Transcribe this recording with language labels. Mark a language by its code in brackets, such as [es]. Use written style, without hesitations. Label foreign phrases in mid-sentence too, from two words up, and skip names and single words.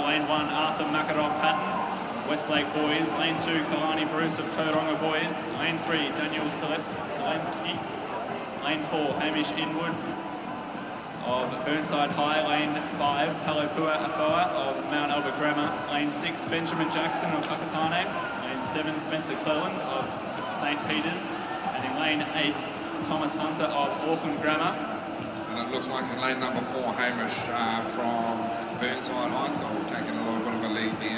[en] Lane 1, Arthur Makarov Patton, Westlake Boys. Lane 2, Kalani Bruce of Tauranga Boys. Lane 3, Daniel Selensky. Lane 4, Hamish Inwood of Burnside High. Lane 5, Palopua Apoa of Mount Albert Grammar. Lane 6, Benjamin Jackson of Hakatane. Lane 7, Spencer Cleland of St. Peters. And in lane 8, Thomas Hunter of Auckland Grammar. And it looks like in lane number 4, Hamish from Burnside High School taking a little bit of a lead there.